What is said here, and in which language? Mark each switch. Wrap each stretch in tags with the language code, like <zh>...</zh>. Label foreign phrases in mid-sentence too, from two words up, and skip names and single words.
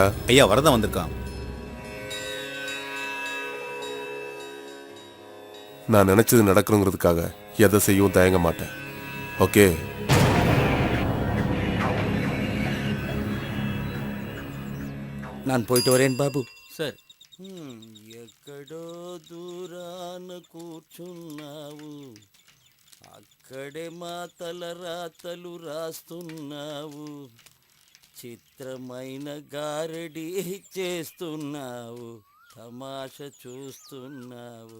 <ta>ஐயா, வரதான் வந்திருக்கான். நான் நினைச்சது நடக்கணுங்கிறதுக்காக எதை செய்யவும் தயங்க மாட்டேன். ஓகே? நான் போயிட்டு வரேன் బాబు.</ta> <te>సార్. ఎక్కడో దూరాన కూర్చున్నావు, అక్క అక్కడే మా తలరాతలు రాస్తున్నావు, చిత్రమైన గారడి చేస్తున్నావు, తమాష చూస్తున్నావు.</te>